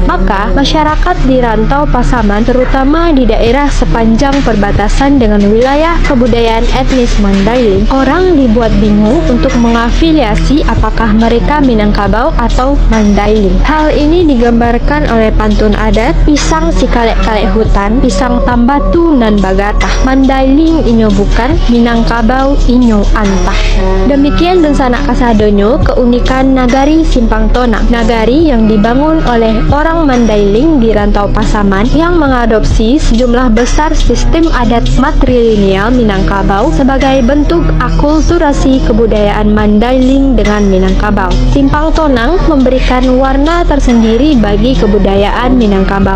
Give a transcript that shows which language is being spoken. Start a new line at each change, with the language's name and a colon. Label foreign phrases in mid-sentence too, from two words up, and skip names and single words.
Indonesian: Maka masyarakat di rantau Pasaman, terutama di daerah sepanjang perbatasan dengan wilayah kebudayaan etnis Mandailing, orang dibuat bingung untuk mengafiliasi apakah mereka Minangkabau atau Mandailing. Hal ini digambarkan oleh pantun adat
Minangkabau: Pisang si kalek-kalek hutan, pisang tambatu nan bagatah, Mandailing inyo bukan, Minangkabau inyo antah.
Indonesian: Demikian dan
Minangkabau: sanak kasadonyo
Indonesian: keunikan nagari Simpang Tonang, nagari yang dibangun oleh orang Mandailing di rantau Pasaman yang mengadopsi sejumlah besar sistem adat matrilineal Minangkabau sebagai bentuk akulturasi kebudayaan Mandailing dengan Minangkabau. Simpang Tonang memberikan warna tersendiri bagi kebudayaan Minangkabau.